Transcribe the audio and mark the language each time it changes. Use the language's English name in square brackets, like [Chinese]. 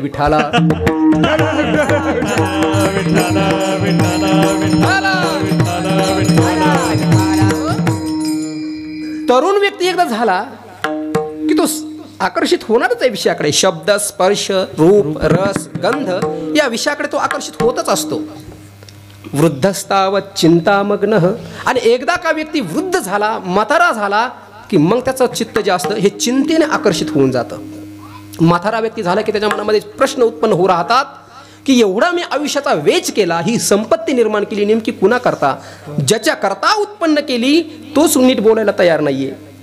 [Marathi] विठाला तरुण व्यक्ती एकदा झाला की तो आकर्षित होणारच आहे विषयाकडे. शब्द, स्पर्श, रूप, रस, गंध या विषयाकडे तो आकर्षित होतच असतो. [Sanskrit] वृद्धस्तावत चिंतामग्नः. [Marathi] आणि एकदा का व्यक्ती वृद्ध झाला, म्हातारा झाला की मग त्याचं चित्त जे असतं हे चिंतेने आकर्षित होऊन जातं. म्हातारा व्यक्ती झाला की त्याच्या मनामध्ये प्रश्न उत्पन्न होऊ राहतात की एवढा मी आयुष्याचा वेच केला, ही संपत्ती निर्माण केली नेमकी कुणा करता? ज्याच्या करता उत्पन्न केली तोच नीट बोलायला तयार नाहीये.